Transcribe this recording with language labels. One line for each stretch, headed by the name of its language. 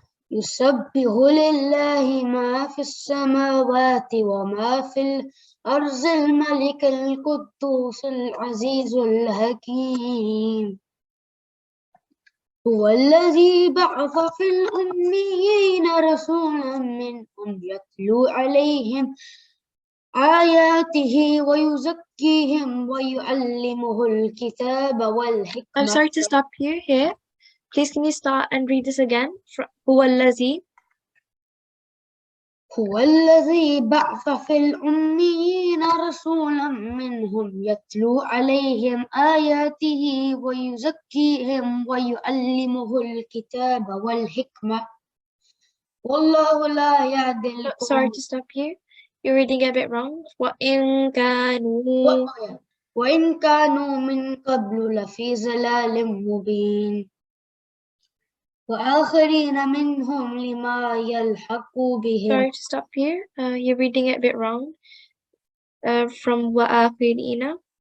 Arabic: يسبح لله ما في السماوات وما في الأرض الملك القدوس العزيز الحكيم. هو الذي بعث في الأميين رسولا منهم يتلو عليهم آياته ويزكيهم ويعلمه الكتاب والحكمة.
English: I'm sorry to stop you here. Please can you start and read this again?
Arabic: هو الذي هو الذي بعث في الأميين رسولا منهم يتلو عليهم آياته ويزكيهم ويعلمه الكتاب والحكمة والله لا يهدي
English: Sorry to stop you. You're reading a bit wrong.
Arabic: وَإِن كَانُوا وإن كانوا من قبل لفي ضلال مبين وآخرين منهم لما يلحقوا بهم.
English: Sorry to stop you. You're reading it a bit wrong. From وَآخِرِينَ.